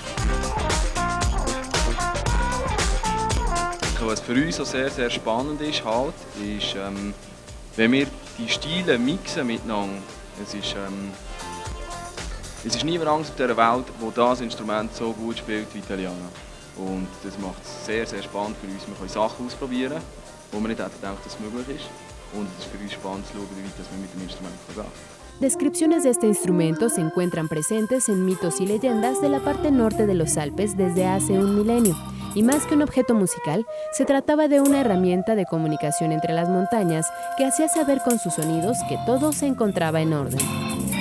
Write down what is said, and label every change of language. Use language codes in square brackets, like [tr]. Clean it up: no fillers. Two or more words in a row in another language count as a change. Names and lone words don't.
[de] Was für uns auch sehr, sehr spannend ist, halt, ist, wenn wir die Stile mixen miteinander. Es ist niemand anders auf dieser Welt, der das Instrument so gut spielt wie Italiener. Und das macht es sehr, sehr spannend für uns. Wir können Sachen ausprobieren, wo wir nicht hätten gedacht, dass es möglich ist. Und es ist für uns spannend zu schauen, wie weit wir mit dem Instrument gehen. [es] Descripciones de este instrumento se encuentran presentes en mitos y leyendas de la parte norte de los Alpes desde hace un milenio. Y más que un objeto musical, se trataba de una herramienta de comunicación entre las montañas que hacía saber con sus sonidos que todo se encontraba en orden.